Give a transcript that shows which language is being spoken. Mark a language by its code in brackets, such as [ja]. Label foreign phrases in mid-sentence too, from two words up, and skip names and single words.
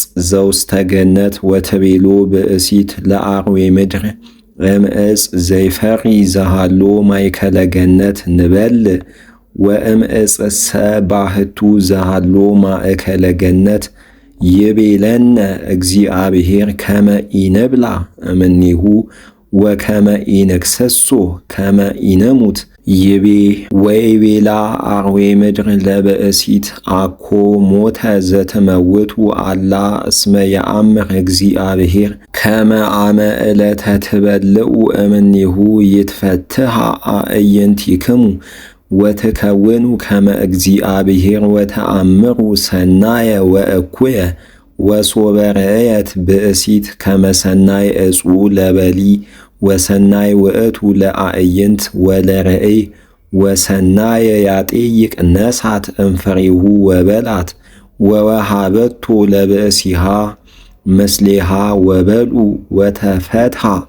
[gez] ዘውስተ ገነት ወትቤሎ ብእሲት ለአርዌ ምድር እምዕፅ ዘይፈሪ ዘሃሎ ማእከለ ገነት ንበልዕ ወእምዕፅሰ ባሕቱ ዘሃሎ ማእከለ ገነት ይቤለነ እግዚአብሔር ከመ ኢንብላ እምኔሁ ወከመ ኢንክሰሶ ከመ ኢንሙት ይቤ ወይቤላ አርዌ ምድር ለብእሲት አኮ ሞተ ዘትመውቱ አላ እስመ የአምር እግዚአብሔር ከመ አመ ዕለተ ትበልዑ እምኔሁ ይትፈትሐ አዕይንቲክሙ ወትከውኑ ከመ እግዚአብሔር ወተአምሩ ሰናየ ወእኩየ ወሶበ ረአየት ብእሲት ከመ ሰናይ ዕፁ ለበሊ ወሰናይ ውእቱ ለአዕይንት ወለርእይ ወሰናየ ያጤይቅ ነሳት እምፍሬሁ ወበላት ወወሃበቶ ለብእሲሃ ምስሌሃ ወበልዑ ወተፈትሐ